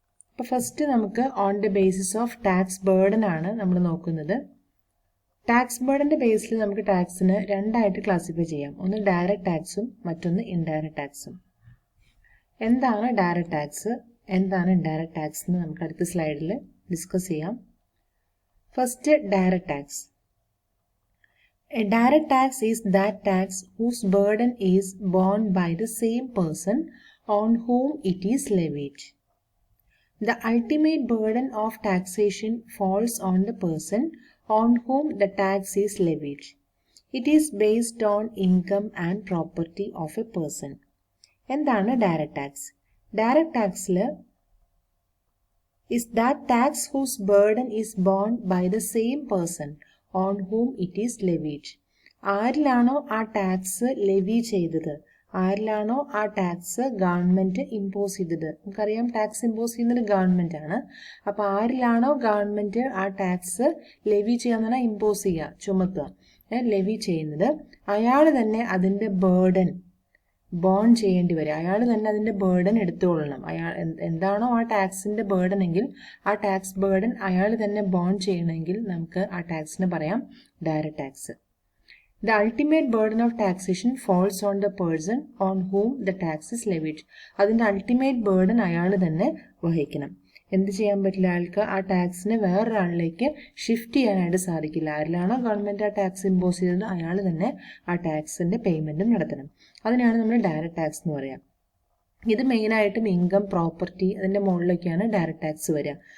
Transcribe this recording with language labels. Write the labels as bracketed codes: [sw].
[en] അപ്പോൾ ഫസ്റ്റ് നമുക്ക് on the basis of tax burden [ml] ആണ് നമ്മൾ നോക്കുന്നത്. ടാക്സ് ബേർഡൻ്റെ ബേസിൽ നമുക്ക് ടാക്സിന് 2 ആയിട്ട് ക്ലാസിഫൈ ചെയ്യാം. ഒന്ന് ഡയറക്റ്റ് ടാക്സും മറ്റൊന്ന് ഇൻഡയറക്റ്റ് ടാക്സും. എന്താണ് ഡയറക്റ്റ് ടാക്സ്, എന്താണ് ഇൻഡയറക്റ്റ് ടാക്സ് എന്ന് നമുക്ക് അടുത്ത സ്ലൈഡിൽ ഡിസ്കസ് ചെയ്യാം. [en] First direct tax. A direct tax is that tax whose burden is borne by the same person on whom it is levied. The ultimate burden of taxation falls on the person on whom the tax is levied. It is based on income and property of a person. [ml] എന്താണ് direct tax? Direct ടാക്സിൽ [en] is that tax whose burden is borne by the same person on whom it is levied. [ml] ആരിലാണോ ആ tax levy ചെയ്തത്, ആരിലാണോ ആ tax government impose ചെയ്തത്. നമുക്കറിയാം tax impose ചെയ്യുന്നത് government ആണ്. അപ്പോൾ ആരിലാണോ government ആ ടാക്സ് ലെവി ചെയ്യാന്ന് പറഞ്ഞാൽ ഇമ്പോസ് ചെയ്യുക, ചുമത്തുക, ലെവി ചെയ്യുന്നത്, അയാൾ തന്നെ അതിൻ്റെ ബേർഡൻ ബോൺ ചെയ്യേണ്ടി വരും. അയാൾ തന്നെ അതിൻ്റെ ബേർഡൻ എടുത്തുകൊള്ളണം. അയാൾ എന്താണോ ആ ടാക്സിൻ്റെ ബേർഡൻ എങ്കിൽ ആ ടാക്സ് ബേർഡൻ അയാൾ തന്നെ ബോൺ ചെയ്യണമെങ്കിൽ നമുക്ക് ആ ടാക്സിന് പറയാം direct tax. [en] The ultimate burden of taxation falls on the person on whom the tax is levied. [ml] അതിൻ്റെ അൾട്ടിമേറ്റ് ബേർഡൻ അയാൾ തന്നെ വഹിക്കണം. എന്ത് ചെയ്യാൻ പറ്റില്ല, അയാൾക്ക് ആ ടാക്സിനെ വേറൊരാളിലേക്ക് ഷിഫ്റ്റ് ചെയ്യാനായിട്ട് സാധിക്കില്ല. ആരിലാണോ ഗവൺമെൻറ് ആ ടാക്സ് ഇമ്പോസ് ചെയ്തത് അയാൾ തന്നെ ആ ടാക്സിൻ്റെ പേയ്മെൻറ്റും നടത്തണം. അതിനാണ് നമ്മൾ ഡയറക്റ്റ് ടാക്സ് എന്ന് പറയാം. ഇത് മെയിനായിട്ടും ഇൻകം, പ്രോപ്പർട്ടി അതിൻ്റെ മുകളിലേക്കാണ് ഡയറക്റ്റ് ടാക്സ് വരിക.